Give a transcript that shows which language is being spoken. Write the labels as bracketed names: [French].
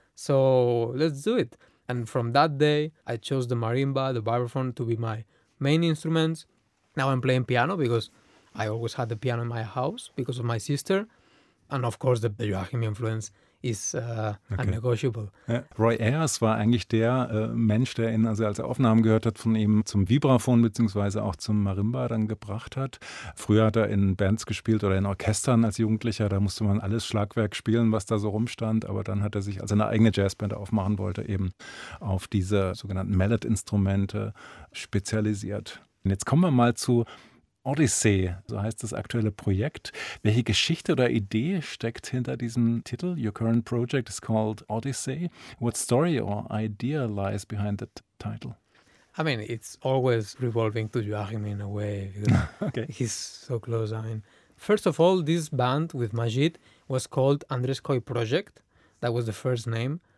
[English] So let's do it. And from that day, I chose the marimba, the vibraphone, to be my main instruments. Now I'm playing piano because I always had the piano in my house because of my sister. And of course, the Joachim influence is unnegotiable. [German] Roy Ayers war eigentlich der Mensch, der ihn, also als er Aufnahmen gehört hat, von ihm zum Vibraphon bzw. auch zum Marimba dann gebracht hat. Früher hat er in Bands gespielt oder in Orchestern als Jugendlicher, da musste man alles Schlagwerk spielen, was da so rumstand, aber dann hat er sich, als er eine eigene Jazzband aufmachen wollte, eben auf diese sogenannten Mallet-Instrumente spezialisiert. Und jetzt kommen wir mal zu Odyssey, so heißt das aktuelle Projekt. Welche Geschichte oder Idee steckt hinter diesem Titel? [English] Your current project is called Odyssey. What story or idea lies behind that title? I mean, it's always revolving to Joachim in a way. Okay. He's so close. I mean, first of all, this band with Majid was called Andreskoy Project. That was the first name.